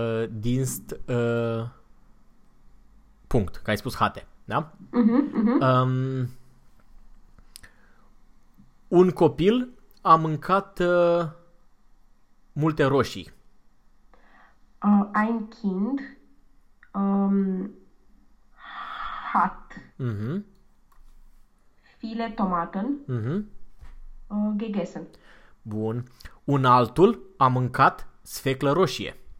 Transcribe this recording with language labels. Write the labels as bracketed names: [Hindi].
[German] Dienst, Punkt, [Romanian] că ai spus hatte, da? Un copil a mâncat multe roșii. [German] Ein Kind hat viele Tomaten gegessen. [Romanian] Bun. Un altul a mâncat sfeclă roșie.